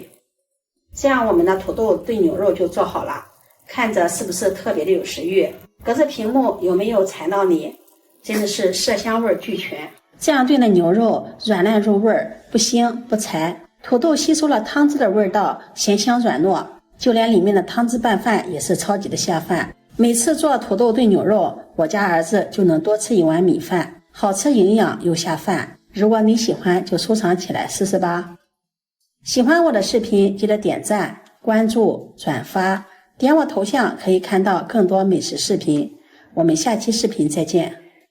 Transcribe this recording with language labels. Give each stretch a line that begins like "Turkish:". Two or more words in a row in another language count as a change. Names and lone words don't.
Chinese: 這樣我們的土豆炖牛肉就做好了，看着是不是特別的有食欲？隔着屏幕有沒有饞到你？真的是色香味俱全。這樣炖的牛肉軟爛入味，不腥不柴，土豆吸收了湯汁的味道，鹹香軟糯，就連裡面的湯汁拌飯也是超級的下飯。每次做土豆燉牛肉，我家兒子就能多吃1碗米飯，好吃營養又下飯。如果你喜歡，就收藏起來試試吧。喜歡我的視頻，記得點讚、關注、轉發，點我頭像可以看到更多美食視頻。我們下期視頻再見。